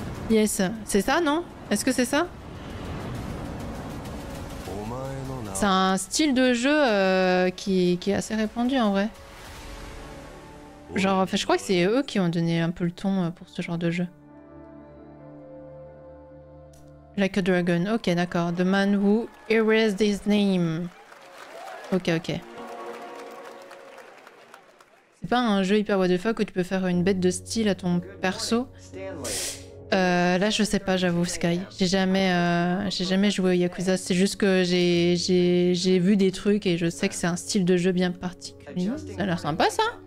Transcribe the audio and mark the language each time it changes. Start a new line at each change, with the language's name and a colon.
French: Yes, c'est ça, non? Est-ce que c'est ça? C'est un style de jeu qui est assez répandu en vrai. Genre, enfin, je crois que c'est eux qui ont donné un peu le ton pour ce genre de jeu. Like a Dragon, ok d'accord.
English: The man who erased his name.
French: Ok. C'est pas un jeu hyper
English: what the fuck
French: où tu peux faire une bête de style à ton perso. Là je sais pas, j'avoue Sky. J'ai jamais joué au Yakuza. C'est juste que j'ai vu des trucs et je sais que c'est un style de jeu bien particulier. Ça a l'air sympa ça.